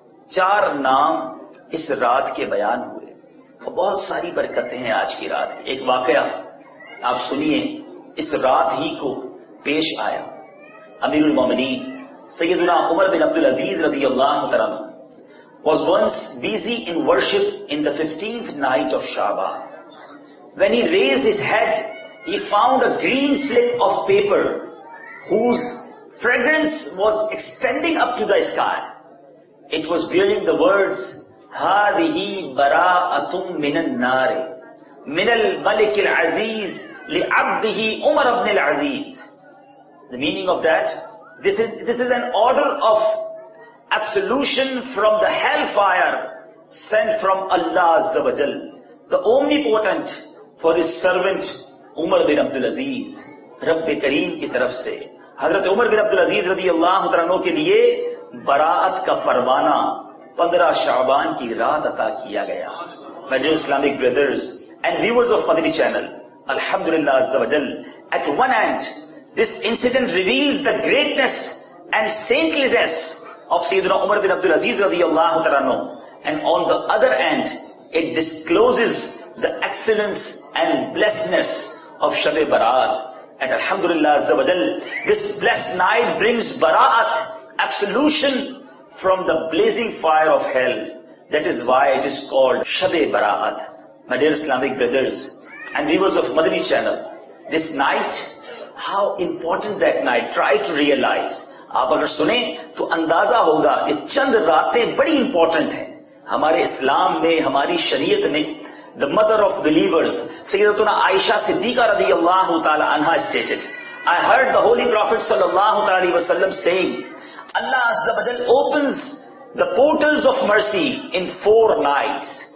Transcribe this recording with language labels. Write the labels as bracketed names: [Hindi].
[Urdu] 4 نام اس رات کے بیان ہوئے اور بہت ساری برکتیں ہیں آج کی رات. ایک واقعہ آپ سنیے، اس رات ہی کو پیش آیا. [English] امیر المومنین سیدنا عمر بن عبد العزیز رضی اللہ تعالیٰ عنہ was once busy in worship in the 15th night of Sha'ban. When he raised his head, he found a green slip of paper whose fragrance was extending up to the sky. It was bearing the words [Arabic] هذه براءة من النار من الملك العزيز لعبده عمر بن العزيز. [English] The meaning of that, this is an order of absolution from the hellfire sent from Allah Azza wa Jal the omnipotent, for his servant Umar bin Abdul Aziz, [Urdu] رب کریم کی طرف سے حضرت عمر بن عبد العزیز رضی اللہ عنہ کے لیے براءت کا پروانہ 15 شعبان کی رات عطا کیا گیا. [English] My dear Islamic brothers and viewers of Madani channel, Alhamdulillah Azza wa Jal, at one hand, this incident reveals the greatness and saintliness of Sayyidina Umar bin Abdul Aziz radiyallahu ta'ala, and on the other hand, it discloses the excellence and blessedness of Shab-e Baraat. And Alhamdulillah Azza wa Jal, this blessed night brings Bara'at, absolution from the blazing fire of hell. That is why it is called Shab-e Bara'at. My dear Islamic brothers and viewers of Madani channel, this night, how important that night, try to realize. [Urdu] آپ اگر سنیں تو اندازہ ہوگا کہ چند راتیں بڑی امپورٹنٹ ہیں ہمارے اسلام میں, ہماری شریعت میں. [English] The mother of believers, Sayyidatuna Aisha Siddiqa radiyallahu ta'ala anha stated, I heard the Holy Prophet sallallahu ta'ala wasallam saying, Allah Azza wa Jal opens the portals of mercy in 4 nights.